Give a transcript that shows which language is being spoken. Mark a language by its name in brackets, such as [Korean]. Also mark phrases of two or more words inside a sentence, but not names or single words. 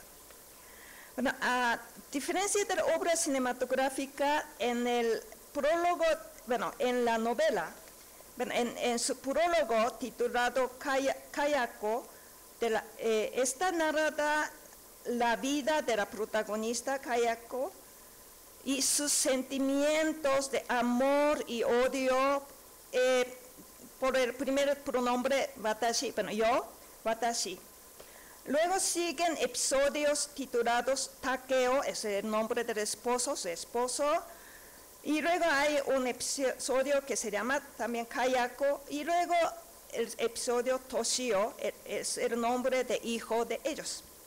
[Spanish] Bueno, a diferencia de la obra cinematográfica, en el prólogo, en la novela, en su prólogo titulado Kayako, está narrada la vida de la protagonista Kayako y sus sentimientos de amor y odio por el primer pronombre watashi, yo, watashi. Luego siguen episodios titulados Takeo, es el nombre del esposo, su esposo. Y luego hay un episodio que se llama también Kayako. Y luego el episodio Toshio, es el nombre de hijo de ellos.